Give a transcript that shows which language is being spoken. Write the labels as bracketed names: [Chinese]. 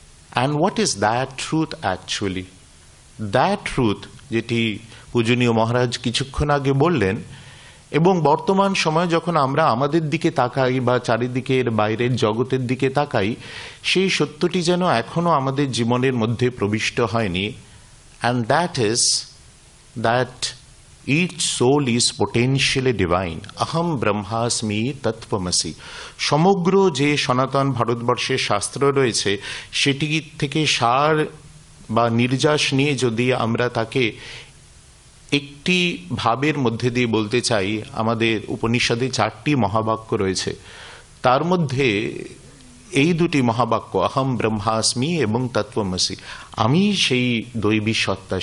[English] And what is that truth actually? That truth, [Bangla] যেটি পূজনীয় মহারাজ কিছুক্ষণ আগে বললেন, এবং বর্তমান সময় যখন আমরা আমাদের দিকে তাকাই বা চারিদিকের বাইরের জগতের দিকে তাকাই, সেই সত্যটি যেন এখনো আমাদের জীবনের মধ্যে প্রবিষ্ট হয়নি। [English] And that is that each soul is potentially divine. [Sanskrit] aham brahmasmi tatvamasi. [Bangla] সমগ্র যে সনাতন ভারতবর্ষের শাস্ত্র রয়েছে সেটি থেকে সার বা নির্যাস নিয়ে যদি আমরা তাকে একটি ভাবের মধ্যে দিয়ে বলতে চাই, আমাদের উপনিষদে 4টি মহাবাক্য রয়েছে, তার মধ্যে এই দুটি মহাবাক্য আহম ব্রহ্মাস্মি এবং তত্ত্বমসি, আমি সেই দৈবী সত্তা।